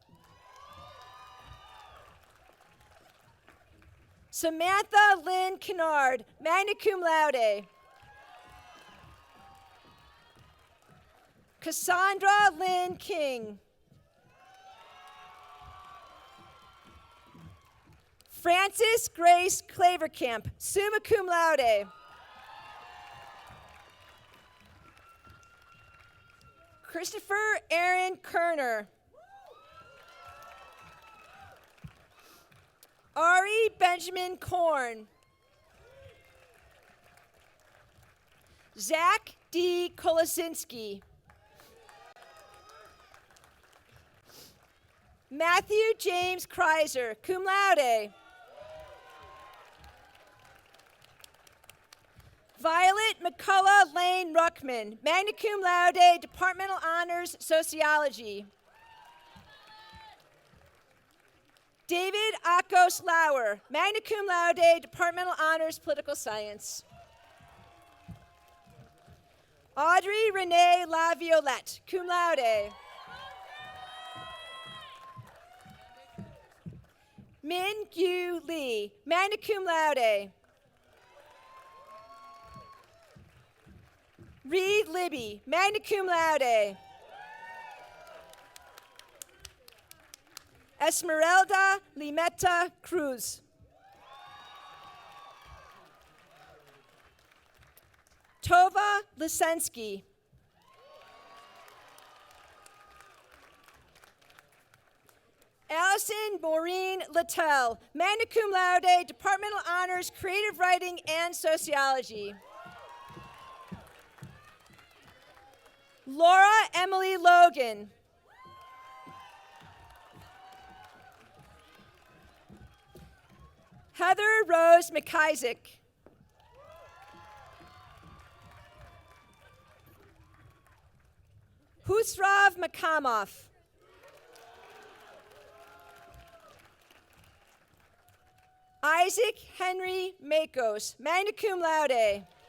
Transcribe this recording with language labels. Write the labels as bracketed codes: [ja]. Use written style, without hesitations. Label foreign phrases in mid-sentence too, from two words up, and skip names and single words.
[en] Samantha Lynn Kennard, [la] magna cum laude. [en] Cassandra Lynn King. Frances Grace Clavercamp, [la] summa cum laude. [en] Christopher Aaron Kerner. Ari Benjamin Korn. Zach D. Kolosinski. Matthew James Kreiser, [la] cum laude. [en] Violet McCullough Lane Ruckman, [la] magna cum laude, [en] departmental honors, sociology. David Akos Lauer, [la] magna cum laude, [en] departmental honors, political science. Audrey Renee LaViolette, [la] cum laude. [en] Min Gyu Lee, [la] magna cum laude. [en] Reed Libby, [la] magna cum laude. [en] Esmeralda Limeta Cruz. Tova Lisensky. Allison Maureen Littell, [la] magna cum laude, [en] departmental honors, creative writing and sociology. Laura Emily Logan. Heather Rose McIsaac. Husrav Makamov. Isaac Henry Makos, [la] magna cum laude.